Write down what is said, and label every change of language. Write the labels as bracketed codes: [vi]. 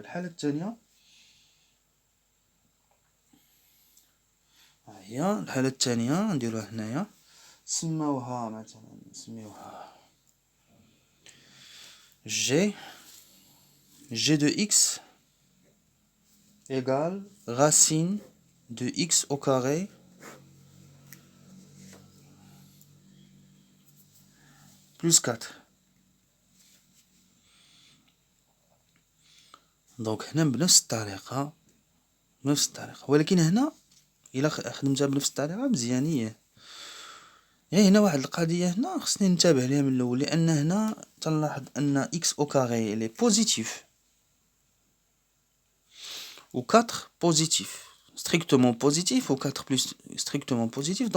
[ar] الحاله الثانيه هي الحاله الثانيه نديروها هنايا سماوها مثلا نسميوها g de x [fr] égale racine de x au carré plus 4. [ar] دونك هنا بنفس الطريقة ولكن هنا إلا خدمتها بنفس الطريقة مزيانية. يعني هنا واحد القضية هنا خصني ننتبه ليها من الأول، لأن هنا تنلاحظ أن إكس أو كاغي إلي بوزيتيف و 4 بوزيتيف ستريكتومون بوزيتيف و 4 بلس ستريكتومون بوزيتيف.